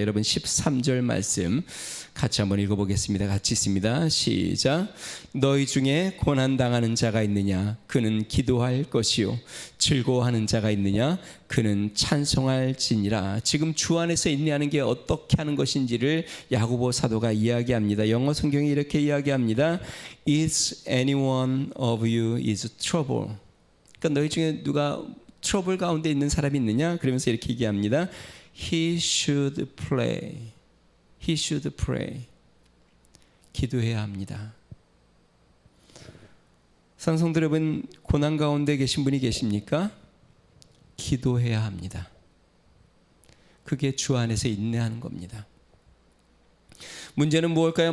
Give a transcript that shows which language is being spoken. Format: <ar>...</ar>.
<ko>여러분 13절 말씀 같이 한번 읽어보겠습니다. 같이 있습니다. 시작. 너희 중에 고난당하는 자가 있느냐? 그는 기도할 것이요. 즐거워하는 자가 있느냐? 그는 찬송할지니라. 지금 주 안에서 인내하는 게 어떻게 하는 것인지를 야고보 사도가 이야기합니다. 영어 성경이 이렇게 이야기합니다.</ko> <en>Is anyone of you is trouble?</en> <ko>그러니까 너희 중에 누가 트러블 가운데 있는 사람이 있느냐? 그러면서 이렇게 얘기합니다.</ko> <en>He should pray. He should pray.</en> <ko>기도해야 합니다. 상성들 여러분, 고난 가운데 계신 분이 계십니까? 기도해야 합니다. 그게 주 안에서 인내하는 겁니다. 문제는 무엇일까요?</ko>